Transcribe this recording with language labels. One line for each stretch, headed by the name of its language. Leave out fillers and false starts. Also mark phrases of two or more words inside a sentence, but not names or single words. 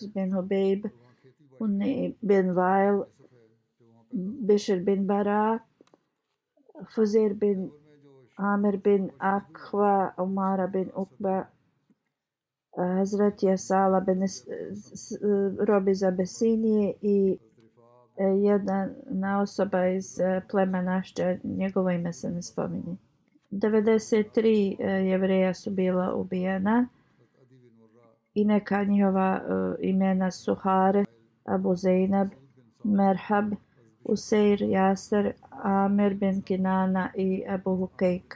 Bosnian: bin Hubeib, Unni bin Vail, Bishr bin Bara, Fuzir bin Amir bin Akva, Umara bin Ukba, Hazret Jasala bin Robiza Besinije i jedna osoba iz plemena Ašđa, njegovo ime se ne spominje. 93 Jevreja su bila ubijena i neka njihova imena su Hare, Abu Zeynab, Merhab, Useir, Jaser, Amir bin Kinana i Abu Hukejk.